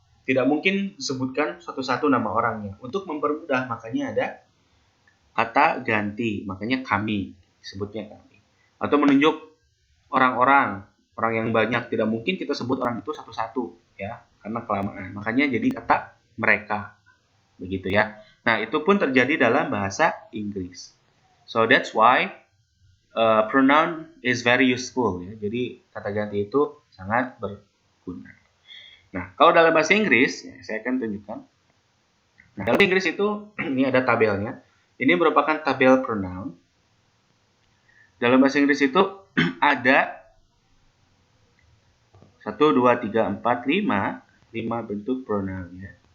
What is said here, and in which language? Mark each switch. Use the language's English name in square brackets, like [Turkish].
[Indonesian] Tidak mungkin disebutkan satu-satu nama orangnya. Untuk mempermudah makanya ada kata ganti, makanya kami, disebutnya kami. Atau menunjuk orang-orang yang banyak, tidak mungkin kita sebut orang itu satu-satu ya, karena kelamaan. Makanya jadi kata mereka. Begitu ya. Nah, itu pun terjadi dalam bahasa Inggris. [English] So that's why pronoun is very useful ya. [Indonesian] Jadi kata ganti itu sangat berguna. Nah, kalau dalam bahasa Inggris, ya, saya akan tunjukkan. Nah, dalam Inggris itu, ini ada tabelnya. Ini merupakan tabel pronoun. Dalam bahasa Inggris itu ada 1, 2, 3, 4, 5 bentuk pronoun ya.